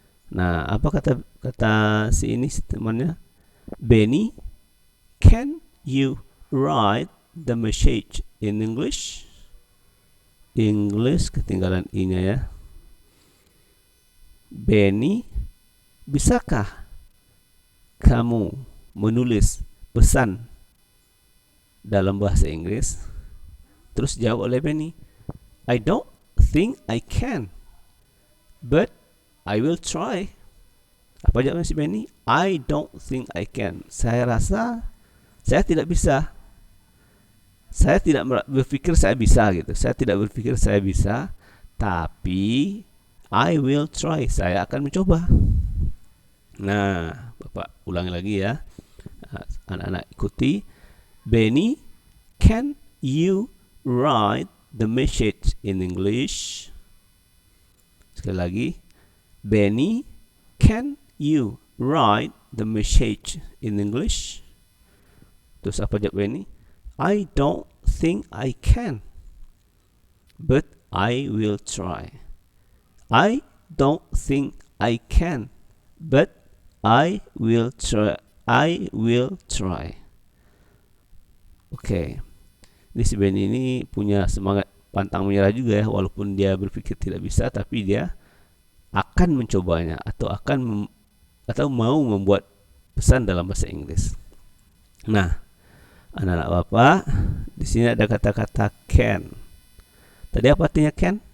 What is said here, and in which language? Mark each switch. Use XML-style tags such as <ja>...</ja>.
<id>Nah, apa kata si temannya?</id> <en>Benny, can you write the message in English?</en> <id>English ketinggalan i-nya ya. Benny, bisakah kamu menulis pesan dalam bahasa Inggris? Terus jawab oleh Benny,</id> <en>I don't think I can, but I will try.</en> <id>Apa jawabnya si Benny?</id> <en>I don't think I can.</en> <id>Saya rasa saya tidak bisa. Saya tidak berpikir saya bisa gitu. Saya tidak berpikir saya bisa, tapi</id> <en>I will try.</en> <id>Saya akan mencoba. Nah, Bapak ulangi lagi ya. Anak-anak ikuti.</id> <en>Benny, can you write the message in English?</en> <id>Sekali lagi.</id> <en>Benny, can you write the message in English?</en> <id>Terus apa jawab Benny?</id> <en>I don't think I can, but I will try. I don't think I can, but I will try. I will try. Oke.</en> <id>Ini si Benny ini punya semangat pantang menyerah juga ya, walaupun dia berpikir tidak bisa, tapi dia akan mencobanya atau mau membuat pesan dalam bahasa Inggris. Nah, anak-anak Bapak, di sini ada kata-kata can. Tadi apa artinya can?</id>